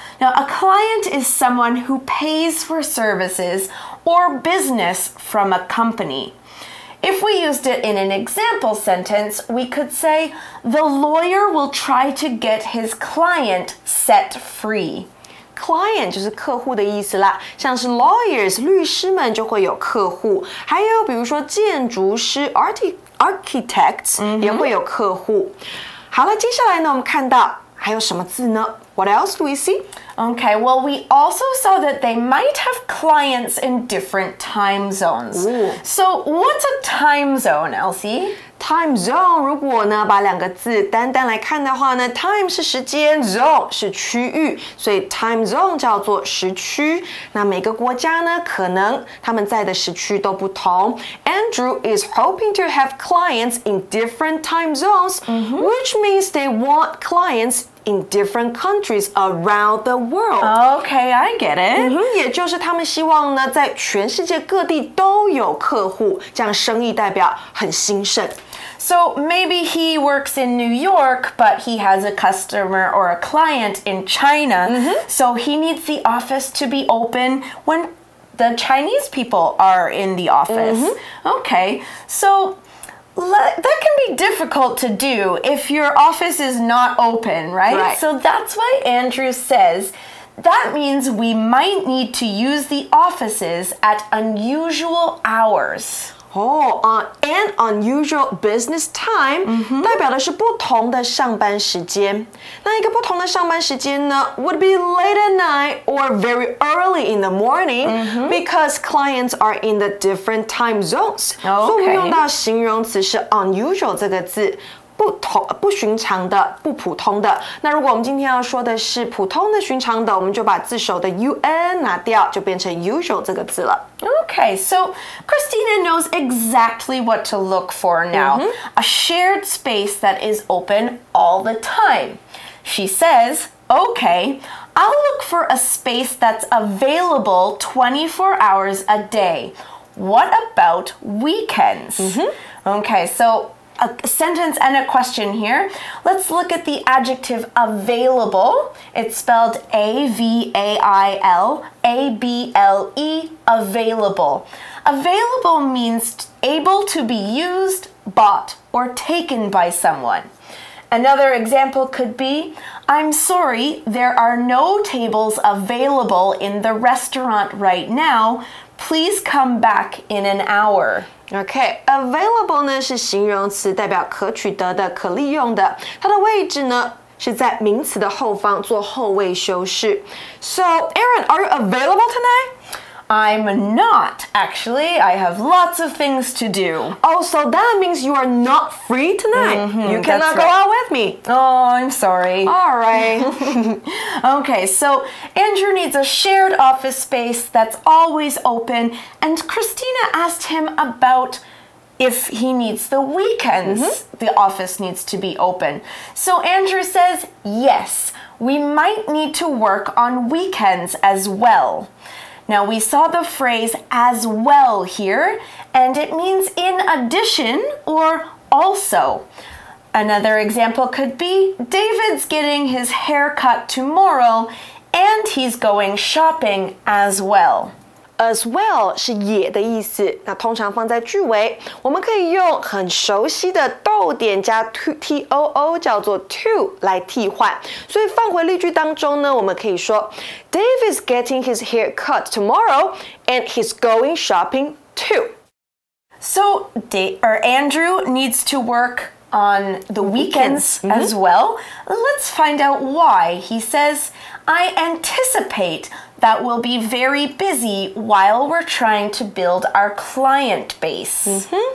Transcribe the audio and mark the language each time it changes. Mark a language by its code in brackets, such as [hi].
[en] Now, a client is someone who pays for services or business from a company. If we used it in an example sentence, we could say, the lawyer will try to get his client set free. [zh] Client 就是客户的意思啦，像是 lawyers 律师们就会有客户，还有比如说建筑师 architects 也会有客户。好了，接下来呢，我们看到还有什么字呢？ [en] What else do we see? Okay, well, we also saw that they might have clients in different time zones. Ooh. So what's a time zone, Elsie? [zh] Time zone 如果呢把两个字单单来看的话呢 time 是时间 zone 是区域，所以 time zone 叫做时区。那每个国家呢可能他们在的时区都不同。 [en] Andrew is hoping to have clients in different time zones, which means they want clients in different countries around the world. Okay, I get it. [zh] 也就是他们希望呢在全世界各地都有客户，这样生意代表很兴盛。 [en] So maybe he works in New York, but he has a customer or a client in China. So he needs the office to be open when the Chinese people are in the office. Okay, so that can be difficult to do if your office is not open, right? So that's why Andrew says that means we might need to use the offices at unusual hours. An unusual business time [zh] 代表的是不同的上班时间。那一个不同的上班时间呢 [en] would be late at night or very early in the morning because clients are in the different time zones. [zh] 所以我们用到形容词是 unusual 这个字。不不寻常的、不普通的。那如果我们今天要说的是普通的、寻常的，我们就把字首的 un 拿掉，就变成 usual 这个字了。 [en] Okay, so Christina knows exactly what to look for now. A shared space that is open all the time. She says, okay, I'll look for a space that's available 24 hours a day. What about weekends? Okay, so a sentence and a question here. Let's look at the adjective available. It's spelled A-V-A-I-L, A-B-L-E, available. Available means able to be used, bought, or taken by someone. Another example could be, I'm sorry, there are no tables available in the restaurant right now. Please come back in an hour. [zh] Okay, available 呢是形容词，代表可取得的、可利用的。它的位置呢是在名词的后方做后位修饰。 [en] So, Aaron, are you available tonight? I'm not, actually. I have lots of things to do. Oh, so that means you are not free tonight. You cannot go out with me. Oh, I'm sorry. All right. Okay, so Andrew needs a shared office space that's always open, and Christina asked him about if he needs the weekends, the office needs to be open. So Andrew says, yes, we might need to work on weekends as well. Now, we saw the phrase as well here, and it means in addition or also. Another example could be, David's getting his hair cut tomorrow, and he's going shopping as well. [zh] As well 是也的意思，那通常放在句尾，我们可以用很熟悉的逗点加 too 叫做 to 来替换，所以放回例句当中呢，我们可以说 [en] Dave is getting his hair cut tomorrow and he's going shopping too. So Andrew needs to work on the weekends as well. Let's find out why. He says, I anticipate that we'll be very busy while we're trying to build our client base.